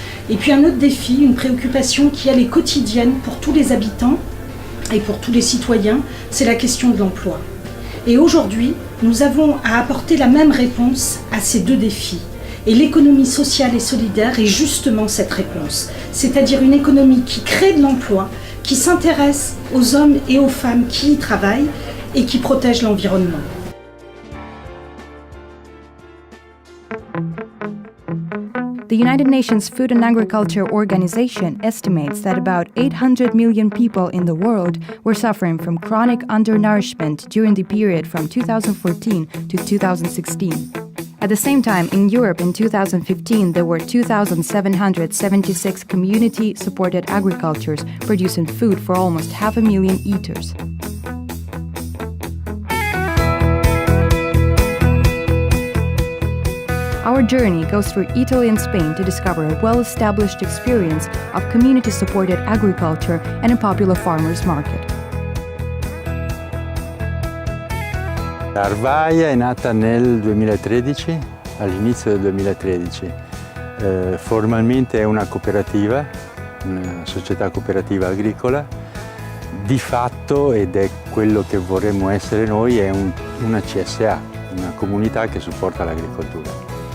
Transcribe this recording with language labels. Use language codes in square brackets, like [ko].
[fr] Et puis un autre défi, une préoccupation qui elle est quotidienne pour tous les habitants et pour tous les citoyens, c'est la question de l'emploi. Et aujourd'hui, nous avons à apporter la même réponse à ces deux défis. Et l'économie sociale et solidaire est justement cette réponse, c'est-à-dire une économie qui crée de l'emploi, qui s'intéresse aux hommes et aux femmes qui y travaillent et qui protège l'environnement. [en] The United Nations Food and Agriculture Organization estimates that about 800 million people in the world were suffering from chronic undernourishment during the period from 2014 to 2016. At the same time, in Europe in 2015, there were 2,776 community-supported agricultures producing food for almost 500,000 eaters. Our journey goes through Italy and Spain to discover a well-established experience of community-supported agriculture and a popular farmers' market. [it] Arvaia è nata nel 2013, all'inizio del 2013. Formalmente è una cooperativa, una società cooperativa agricola. Di fatto, ed è quello che vorremmo essere noi, è una CSA, una comunità che supporta l'agricoltura.